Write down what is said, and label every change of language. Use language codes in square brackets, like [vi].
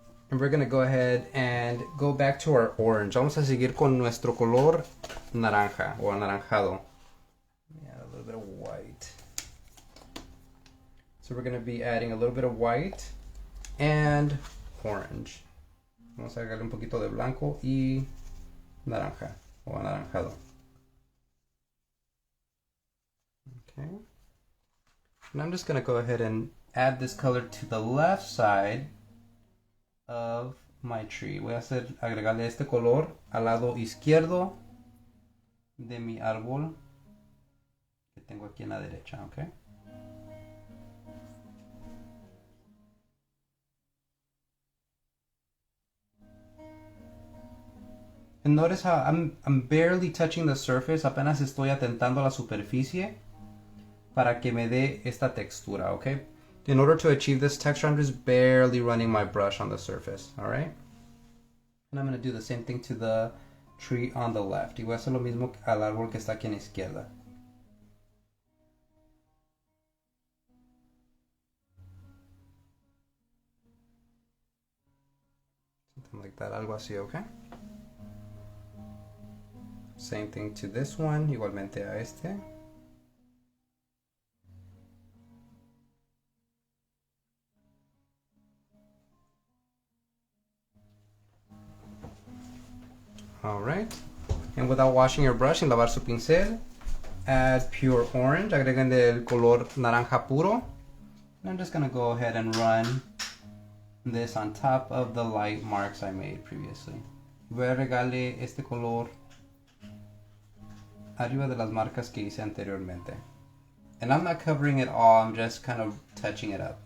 [en] And we're gonna go ahead and go back to our orange. [es] Vamos a seguir con nuestro color naranja o anaranjado. [en] Yeah, a little bit of white. So we're gonna be adding a little bit of white and orange. [es] Vamos a agregarle un poquito de blanco y naranja o anaranjado. [en] Okay. And I'm just going to go ahead and add this color to the left side of my tree. [es] Voy a agregarle este color al lado izquierdo de mi árbol que tengo aquí en la derecha, okay? [en] And notice how I'm barely touching the surface, [es] apenas estoy atentando la superficie para que me dé esta textura, okay? [en] In order to achieve this texture, I'm just barely running my brush on the surface, alright? And I'm going to do the same thing to the tree on the left. [es] Y voy a hacer lo mismo al árbol que está aquí en la izquierda. [en] Something like that, [es] algo así, [en] okay? Same thing to this one, [es] igualmente a este. [en] Alright. And without washing your brush, [es] sin lavar su pincel, [en] add pure orange. [es] Agreguen el color naranja puro. [en] And I'm just going to go ahead and run this on top of the light marks I made previously. [es] Voy a agregarle este color arriba de las marcas que hice anteriormente. [en] And I'm not covering it all, I'm just kind of touching it up.